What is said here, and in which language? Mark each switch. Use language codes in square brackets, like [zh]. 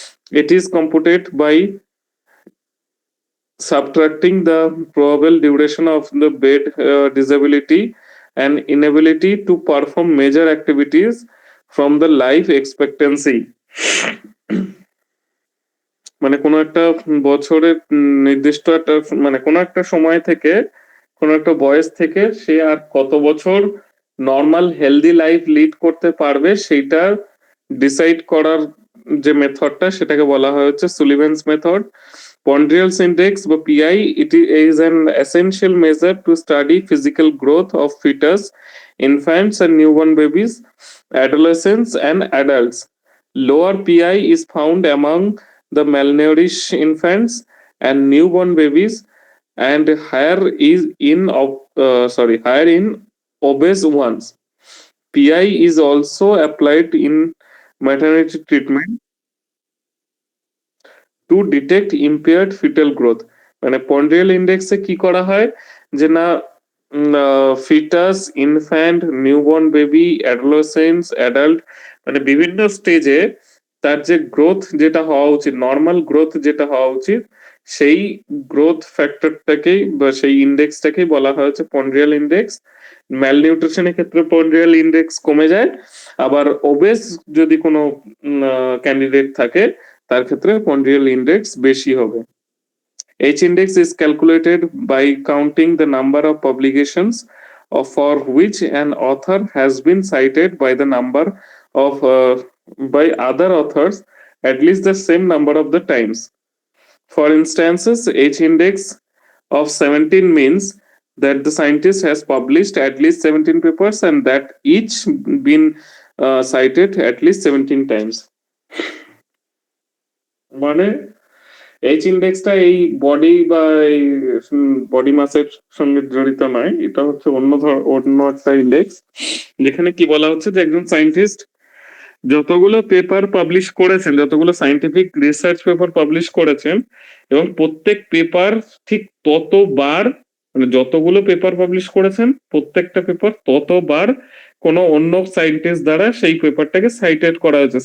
[en] It is computed by subtracting the probable duration of the bed disability and inability to perform major activities from the life expectancy. [bn] মানে কোনো একটা বছরের নির্দিষ্ট একটা মানে কোনো একটা সময় থেকে কোনো একটা বয়স থেকে সে আর কত বছর নর্মাল হেলদি লাইফ লিড করতে পারবে সেইটা ডিসাইড করার যে মেথডটা সেটাকে বলা হয় হচ্ছে সুলিভেন্স মেথড। [en] Pondrial's index বা PI it is an essential measure to study physical growth of fetus, infants and newborn babies, adolescents and adults. Lower PI is found among the malnourished infants and newborn babies and higher in obese ones. PI is also applied in maternity treatment to detect impaired fetal growth. [bn] মানে পন্ড্রিয়াল ইন্ডেক্সে কি করা হয় যে না foetus, infant, newborn baby, adolescence, adult মানে বিভিন্ন স্টেজে তার যে গ্রোথ যেটা হওয়া উচিত, নর্মাল গ্রোথ যেটা হওয়া উচিত, সেই গ্রোথ ফ্যাক্টরটাকেই বা সেই ইন্ডেক্সটাকেই বলা হয় হচ্ছে পন্ড্রিয়াল ইন্ডেক্স। ম্যালনিউট্রিশনের ক্ষেত্রে পন্ড্রিয়াল ইন্ডেক্স কমে যায়, আবার ওবেস যদি কোনো ক্যান্ডিডেট থাকে তার ক্ষেত্রে পন্ড্রিয়াল ইন্ডেক্স বেশি হবে। [en] H index is calculated by counting the number of publications for which an author has been cited by the number of by other authors at least the same number of the times. For instances, H index of 17 means that the scientist has published at least 17 papers and that each been cited at least 17 times. [bn] মানে H ইন্ডেক্সটা এই body বা এই body মাসের সঙ্গে জড়িত নয়, এটা হচ্ছে অন্য একটা ইন্ডেক্স যেখানে কি বলা হচ্ছে যে একজন সায়েন্টিস্ট যতগুলো পেপার পাবলিশ করেছেন, যতগুলো সায়েন্টিফিক রিসার্চ পেপার পাবলিশ করেছেন এবং প্রত্যেক পেপার ঠিক ততবার মানে যতগুলো পেপার পাবলিশ করেছেন প্রত্যেকটা পেপার ততবার কোনো অন্য সায়েন্টিস্ট দ্বারা সেই পেপারটাকে সাইটেড করা হয়েছে।